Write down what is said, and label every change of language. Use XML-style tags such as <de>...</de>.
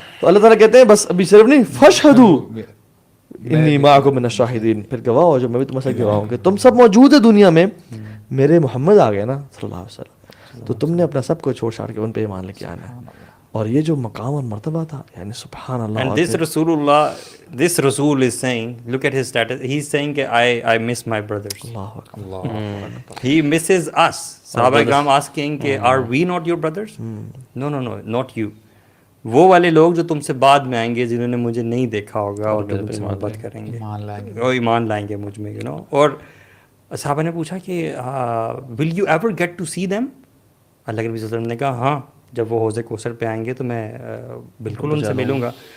<ur>تو اللہ تعالیٰ کہتے ہیں بس ابھی صرف نہیں,</ur> <ar>فاشہدوا انی معکم من الشاہدین,</ar> <ur>پھر گواہ ہو جو میں بھی تمہارے ساتھ گواہ ہوں کہ تم سب موجود ہیں دنیا میں, میرے محمد آ گئے نا صلی اللہ علیہ وسلم, تو تم نے اپنا سب کو چھوڑ چھاڑ کے ان پہ ایمان لے کے آنا ہے. اور یہ جو مقام اور مرتبہ تھا, یعنی سبحان اللہ.</ur> <en>And this Rasul is saying, look at his status, he's saying کہ I miss my brothers.</en> <ur>Allah Akbar.</ur> <en>He misses us. صحابہ کرام asking کہ are we not your brothers? No, not you.</en> <ur>وہ والے لوگ جو تم سے بعد میں آئیں گے, جنہوں نے مجھے نہیں دیکھا ہوگا اور جو مجھ سے محبت کریں گے, وہ ایمان لائیں گے مجھ میں, اور صحابہ نے پوچھا کہ</ur> <en>will you ever get to see them?</en> <ur>اللہ کے نبی صلی اللہ علیہ وسلم نے کہا ہاں, جب وہ حوض کوثر پہ آئیں گے تو میں بالکل ان سے ملوں گا.</ur>